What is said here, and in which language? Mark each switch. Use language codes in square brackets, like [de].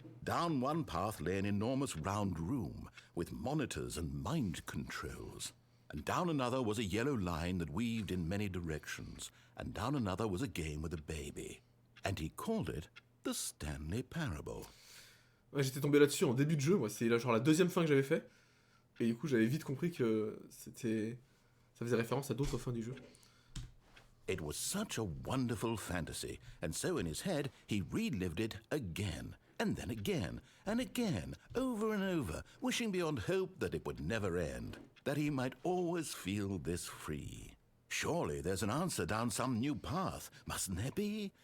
[en] Down one path lay an enormous round room with monitors and mind controls. And down another was a yellow line that weaved in many directions. And down another was a game with a baby. And he called it the Stanley Parable. [fr] Ouais, j'étais tombé là-dessus en début de jeu, moi. C'est genre la deuxième fin que j'avais fait. Et du coup, j'avais vite compris que c'était... ça faisait référence à d'autres fins du jeu. [en] It was such a wonderful fantasy, and so in his head he relived it again, and then again, and again, over and over, wishing beyond hope that it would never end, that he might always feel this free. Surely there's an answer down some new path, mustn't there be?